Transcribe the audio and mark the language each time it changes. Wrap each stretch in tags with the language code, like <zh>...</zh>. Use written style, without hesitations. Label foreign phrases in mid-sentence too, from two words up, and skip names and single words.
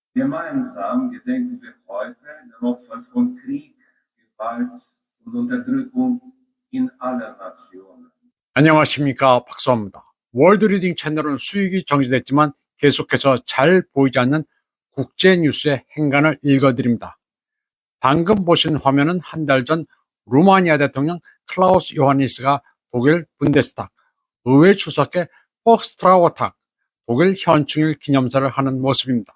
<de>Gemeinsam gedenken wir heute den Opfern von Krieg, Gewalt und Unterdrückung in allen Nationen.</de> <ko>안녕하십니까, 박수호입니다. 월드리딩 채널은 수익이 정지됐지만 계속해서 잘 보이지 않는 국제 뉴스의 행간을 읽어드립니다. 방금 보신 화면은 한 달 전 루마니아 대통령 클라우스 요하니스가 독일 분데스탁 의회 주석의 폭스트라워탁 독일 현충일 기념사를 하는 모습입니다.</ko>